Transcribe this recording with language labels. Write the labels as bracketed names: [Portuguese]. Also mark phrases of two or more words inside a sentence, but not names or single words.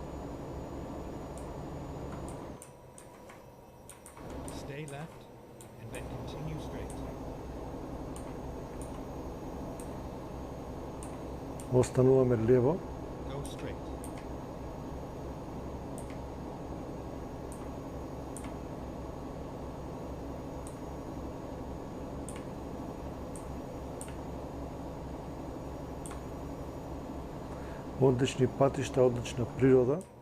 [English] Stay left, and then continue straight. [Macedonian] Остануваме лево. [English] Go straight. [Macedonian] Одлични патишта, одлична природа.